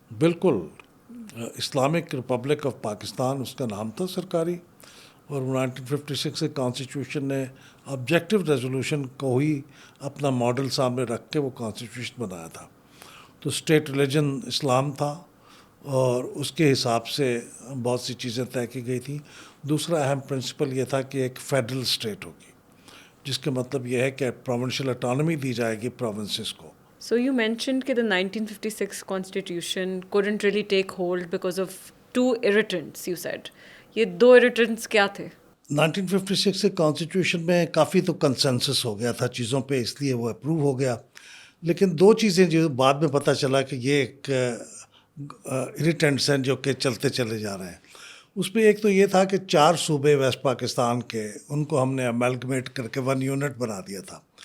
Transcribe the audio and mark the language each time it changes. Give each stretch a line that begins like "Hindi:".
Hindi: बिल्कुल, Islamic Republic of Pakistan उसका नाम था सरकारी, और 1956 के कॉन्स्टिट्यूशन ने ऑब्जेक्टिव रेजोल्यूशन को ही अपना मॉडल सामने रख के वो कॉन्स्टिट्यूशन बनाया था। तो स्टेट रिलीजन इस्लाम था, और उसके हिसाब से बहुत सी चीज़ें तय की गई थी। दूसरा अहम प्रिंसिपल ये था कि एक फेडरल स्टेट होगी, जिसका मतलब यह है कि प्रोविंशियल ऑटोनॉमी दी जाएगी प्रोविंसेस को।
English: So you mentioned that the 1956 constitution couldn't really take hold because of two irritants, you said.
Hindi: ये दो irritants क्या थे? 1956 के कॉन्स्टिट्यूशन में काफ़ी तो कंसेंसस हो गया था चीज़ों पे, इसलिए वो अप्रूव हो गया। लेकिन दो चीज़ें जो बाद में पता चला कि ये एक इरिटेंट्स हैं जो कि चलते चले जा रहे हैं। उसमें एक तो ये था कि 4 सूबे वेस्ट पाकिस्तान के, उनको हमने अमेलगमेट करके 1 यूनिट बना दिया था।